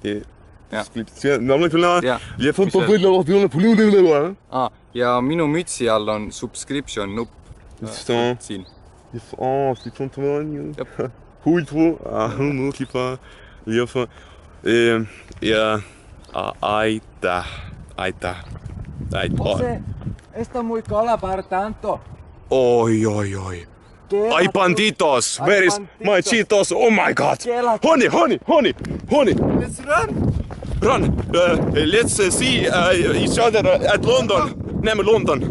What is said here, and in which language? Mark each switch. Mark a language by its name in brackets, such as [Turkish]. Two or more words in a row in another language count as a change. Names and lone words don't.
[Estonian] Ja minu mütsi all on subscription nupp. Siin. Ja aitäh. [Spanish] Jose, esto muy cola para tanto. Oi. Ai banditos, [English] where is my Cheetos? Oh my god. Honey. Let's run. Run. Let's see each other at London. [Estonian] Näeme London.